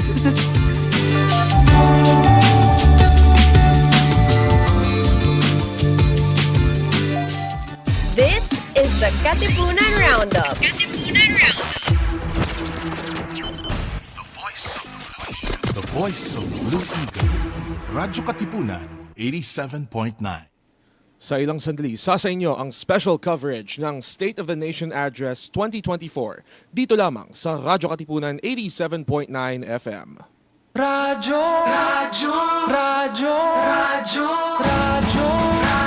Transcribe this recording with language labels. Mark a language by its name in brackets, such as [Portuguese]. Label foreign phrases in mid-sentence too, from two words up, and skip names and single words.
[English] This is the Katipunan Roundup. The voice of Blue Eagle. Radyo Katipunan, 87.9. [Filipino] Sa ilang sandali, sa inyo ang [English] special coverage [Filipino] ng State of the Nation Address 2024 dito lamang sa Radyo Katipunan 87.9 FM. Radyo, radyo, radyo, radyo, radyo.